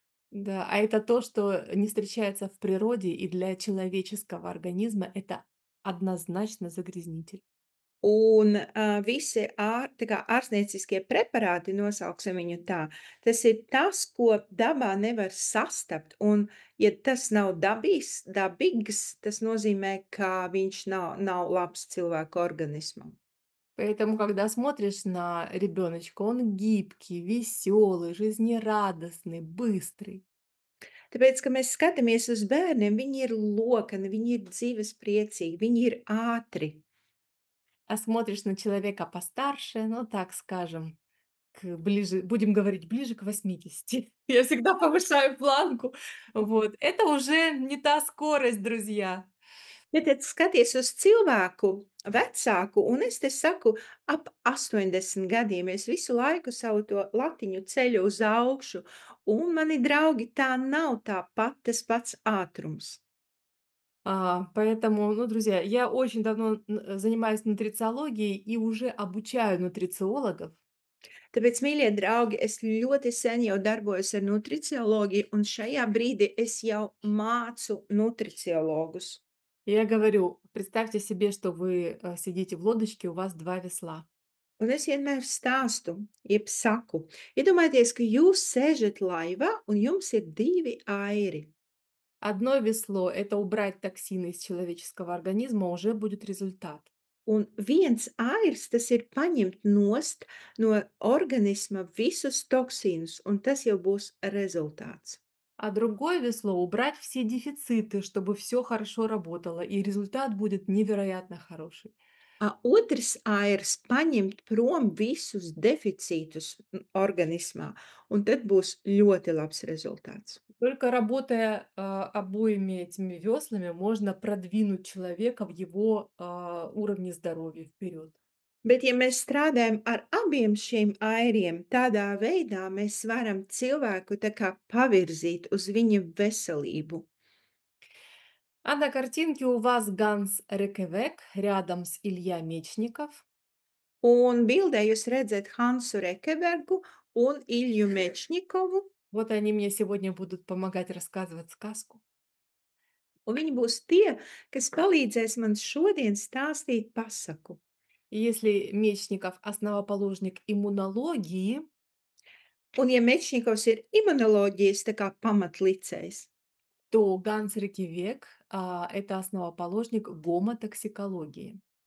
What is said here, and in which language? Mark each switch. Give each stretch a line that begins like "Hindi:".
Russian: Да, а это то, что не встречается в природе, и для человеческого организма это однозначно загрязнитель.
Latvian: Un, visi tā kā ārstnieciskie preparāti, nosauksim viņu tā, tas ir tas, ko dabā nevar sastapt, un ja tas nav dabīgs, tas nozīmē, ka viņš nav labs cilvēka organismam.
Russian: Поэтому, когда смотришь на ребеночка, он гибкий, веселый, жизнерадостный, быстрый.
Latvian: Tāpēc, ka mēs skatāmies uz bērniem, viņi ir lokani, viņi ir dzīvespriecīgi, viņi ir ātri.
Russian: А смотришь на человека постарше, ну, так скажем, будем говорить, ближе к 80. Я всегда повышаю планку. Вот. Это уже не та скорость, друзья.
Latvian: Ja tad skaties uz cilvēku vecāku, un es te saku ap 80 gadiem, es visu laiku savu to latiņu ceļu uz augšu, un mani draugi, tā nav tas pats ātrums.
Russian: Поэтому, ну, друзья, я очень давно занимаюсь нутрициологией и уже обучаю нутрициологов.
Latvian: Tāpēc, mīļie draugi, es ļoti sen jau darbojos ar nutricioloģiju, un šajā brīdī es jau mācu nutriciologus.
Russian: Я говорю, представьте себе, что вы сидите в лодочке, у вас два весла.
Latvian: Un es vienmēr stāstu, jeb saku, iedomājieties, ka jūs sēžat laivā un jums ir 2 airi.
Russian: Одно весло– это убрать токсины из человеческого организма, уже будет результат.
Latvian: Un viens airs, tas ir paņemt nost no organisma visus toksīnus, un tas jau būs rezultāts.
Russian: А другое весло– убрать все дефициты, чтобы все хорошо работало, и результат будет невероятно хороший.
Latvian: Otrs airs paņemt prom visus deficītus organismā, un tad būs ļoti labs rezultāts.
Russian: Только работая обоими этими веслами, можно продвинуть человека в его уровне здоровья вперед.
Latvian: Bet, ja mēs strādājam ar abiem šiem airiem, tādā veidā mēs varam cilvēku tā kā pavirzīt uz viņa veselību.
Russian: А на картинке у вас Ганс Рекевек рядом с Илья Мечников.
Latvian: Un bildē jūs redzat Hansu Rekebergu un Ilju Mečņikovu,
Russian: Вот они мне сегодня будут помогать рассказывать сказку.
Latvian: un viņi būs tie, kas palīdzēs man šodien stāstīt pasaku.
Russian: И если Мечников основоположник иммунологии,
Latvian: Un ja Mečņikovs ir imunoloģijas tā kā pamatlicējs,
Russian: то Ганс Рикивек это основоположник гомотоксикологии.